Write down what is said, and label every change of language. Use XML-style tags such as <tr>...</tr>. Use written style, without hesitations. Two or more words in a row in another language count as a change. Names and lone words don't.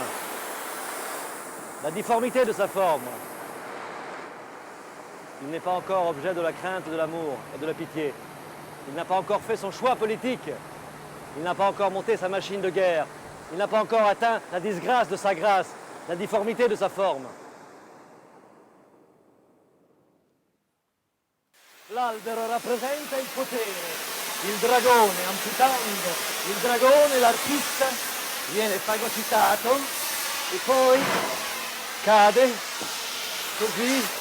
<fr>La difformité de sa forme. Il n'est pas encore objet de la crainte, de l'amour et de la pitié. Il n'a pas encore fait son choix politique. Il n'a pas encore monté sa machine de guerre. Il n'a pas encore atteint la disgrâce de sa grâce, la difformité de sa forme.</fr> <it>L'albero rappresenta il potere. Il dragone, amputando il dragone, l'artista viene fagocitato e poi cade così.</it>